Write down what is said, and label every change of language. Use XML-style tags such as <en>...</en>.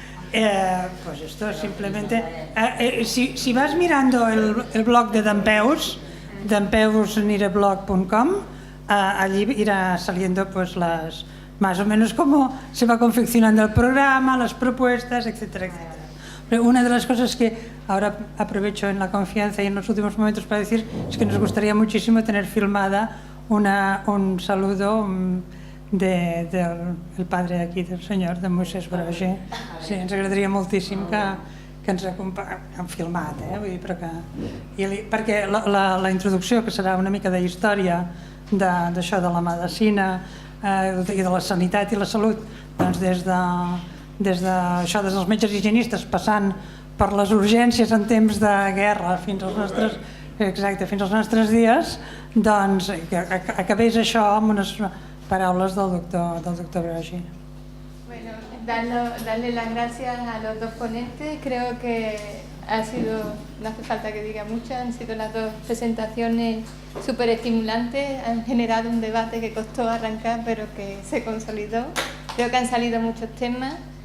<es>Pues esto simplemente... si vas mirando el blog de Dempeus, dempeusnireblog.com, allí irá saliendo pues más o menos cómo se va confeccionando el programa, las propuestas, etcétera, etcétera. Pero una de las cosas que ahora aprovecho en la confianza y en los últimos momentos para decir es que nos gustaría muchísimo tener filmada un saludo del padre aquí, del senyor, de Moisès Broggi.</es> <ca>Sí, ens agradaria moltíssim que ens han filmat, vull dir, perquè la introducció, que serà una mica de història d'això de la medicina i de la sanitat i la salut, doncs des dels metges higienistes passant per les urgències en temps de guerra fins als nostres dies, doncs que acabés això amb unes paraules del doctor Broggi.</ca> <es>Bueno, darle las gracias a los dos ponentes. Creo que ha sido, no hace falta que diga mucho, han sido las dos presentaciones súper estimulantes, han generado un debate que costó arrancar pero que se consolidó. Creo que han salido muchos temas.</es>